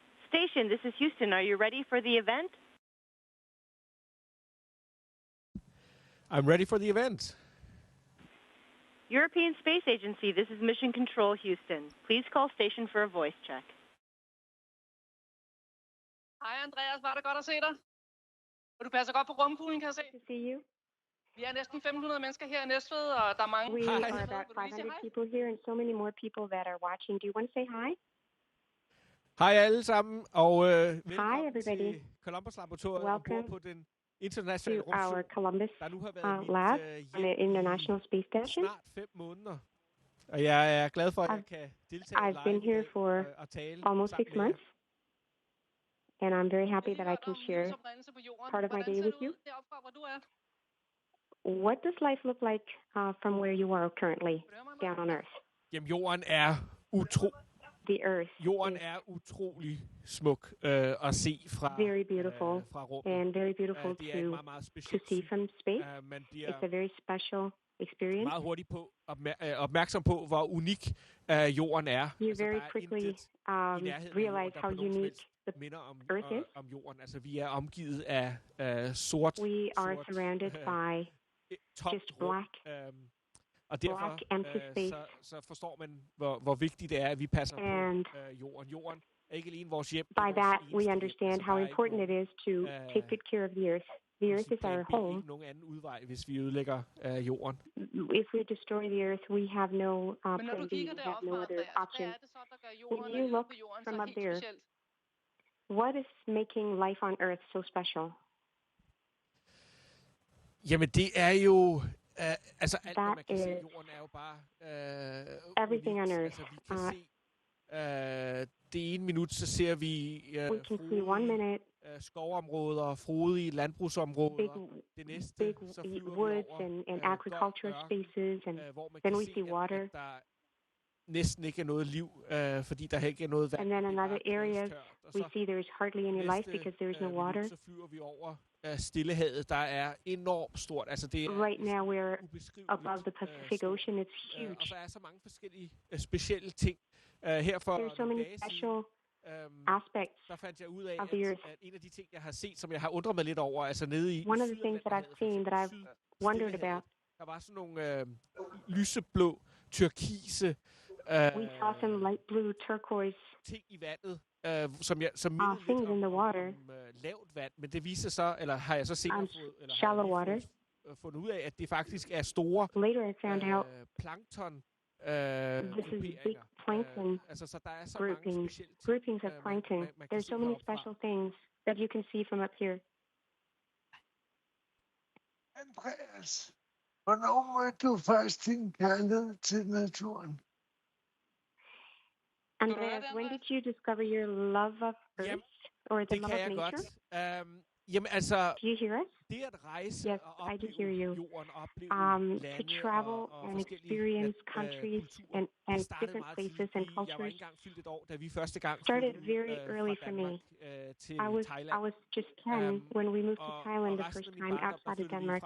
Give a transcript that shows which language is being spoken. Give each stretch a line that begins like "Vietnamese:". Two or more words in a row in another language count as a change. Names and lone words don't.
English: Station, this is Houston. Are you ready for the event? I'm ready for the event. European Space Agency, this is Mission Control, Houston. Please call station for a voice check.
Danish: Hej Andreas, var det godt at se dig? Og du passer godt på rumkuglen, kan jeg se.
English: To see you.
Danish: Vi er næsten 500 mennesker her i Næstved, og der er mange.
English: We are about 500 people here and so many more people that are watching. Do you want to say hi?
Danish: Hej alle sammen, og velkommen til Columbus Laboratoriet på den internationale rumstation, der nu har været mit
English: International Space Station.
Danish: Snart 5 måneder. Og jeg er glad for, at jeg kan deltage
English: I've been here for almost 6 months. And I'm very happy that I can share part of my day with you. What does life look like from where you are currently down on Earth?
Danish: Jamen, jorden er utrolig smuk at se fra
English: very beautiful
Danish: fra rummet.
English: And very beautiful to see from space. It's a very special experience.
Danish: Meget hurtigt på opmærksom på, hvor unik jorden er.
English: You very quickly realize how unique the Earth is.
Danish: Om jorden. Altså, vi er omgivet af sort.
English: We are surrounded by just black.
Danish: Og derfor så forstår man, hvor vigtigt det er, at vi passer på jorden. Jorden er ikke alene vores hjem.
English: By that, we understand how important it is to take good care of the Earth. The Earth is our home.
Danish: Ikke nogen anden udvej, hvis vi ødelægger jorden.
English: If we destroy the Earth, we have no plan B. We have no other option. When you look from up there, what is making life on Earth so special?
Danish: Jamen, det er jo... altså alt, hvad man kan se, jorden er jo bare
English: everything on Earth.
Danish: Altså, vi kan se det ene minut, så ser vi skovområder, frodige landbrugsområder. Det næste, så flyver
English: woods and agricultural spaces, and then we see water.
Danish: Der næsten ikke er noget liv, fordi der ikke er noget vand.
English: And then in other areas, we see there is hardly any life because there is no water.
Danish: Så flyver vi over Stillehavet, der er enormt stort. Altså det er
English: right now we're above the Pacific Ocean. It's huge.
Danish: Og så er så mange forskellige specielle ting. Her for
English: there's so many special aspects.
Danish: Der fandt jeg ud af, at en af de ting, jeg har set, som jeg har undret mig lidt over, altså nede i
English: one of the things that I've seen that I've wondered about.
Danish: Der var sådan nogle lyseblå, turkise.
English: We saw some light blue turquoise
Danish: ting i vandet. Som
English: things in the water.
Danish: Lavt vand, men det viser så, eller har jeg så senere fundet ud af, at det faktisk er store plankton plankton altså så der er så
English: groupings of plankton. There's so many special things that you can see from up here.
Danish: Andreas, hvornår mødte du først din kærlighed til naturen? Andreas,
English: when did you discover your love of Earth or the love of nature?
Danish: Jamen altså,
English: do you hear us?
Danish: Det at rejse
English: yes,
Danish: og opleve
English: I do hear you.
Danish: Jorden, opleve lande
English: to travel and experience countries and different places and cultures.
Danish: Jeg var ikke engang fyldt et år, da vi første gang
English: started very early for me. I was just 10 when we moved to Thailand the first time outside of Denmark.